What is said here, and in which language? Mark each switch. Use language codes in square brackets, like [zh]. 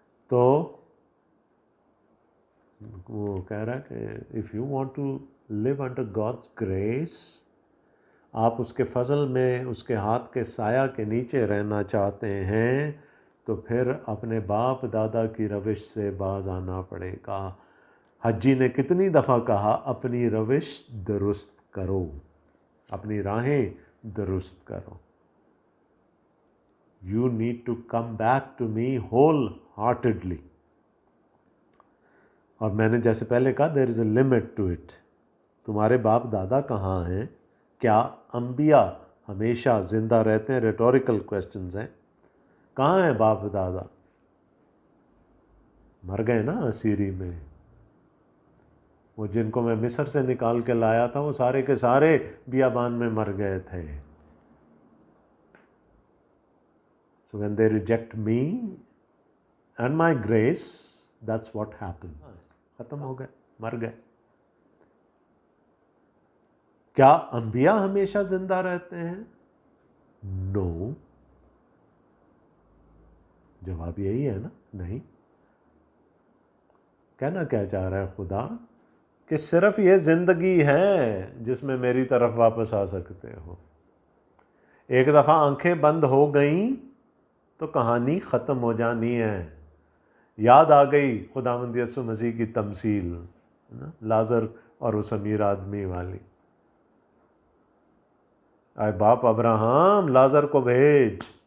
[ur] تو وہ کہہ رہا ہے کہ [en] if you want to live under God's grace, [ur] آپ اس کے فضل میں, اس کے ہاتھ کے سایہ کے نیچے رہنا چاہتے ہیں, تو پھر اپنے باپ دادا کی روش سے باز آنا پڑے گا. حجی نے کتنی دفعہ کہا اپنی روش درست کرو, اپنی راہیں درست کرو. [en] You need to come back to me wholeheartedly. [ur] اور میں نے جیسے پہلے کہا [en] there is a limit to it. [ur] تمہارے باپ دادا کہاں ہیں؟ کیا انبیاء ہمیشہ زندہ رہتے ہیں؟ [en] rhetorical questions [ur] ہیں. کہاں ہیں باپ دادا؟ مر گئے نا اسیری میں. وہ جن کو میں مصر سے نکال کے لایا تھا وہ سارے کے سارے بیابان میں مر گئے تھے. [en] So when they reject me and my grace, that's what happens. [ur] ختم ہو گئے, مر گئے. کیا انبیاء ہمیشہ زندہ رہتے ہیں؟ No. جواب یہی ہے نا، نہیں۔ کہنا کیا چاہ رہا ہے خدا کہ صرف یہ زندگی ہے جس میں میری طرف واپس آ سکتے ہو۔ ایک دفعہ آنکھیں بند ہو گئیں تو کہانی ختم ہو جانی ہے۔ یاد آ گئی خداوند یسوع مسیح کی تمثیل، لازر اور اس امیر آدمی والی، اے باپ ابراہم لازر کو بھیج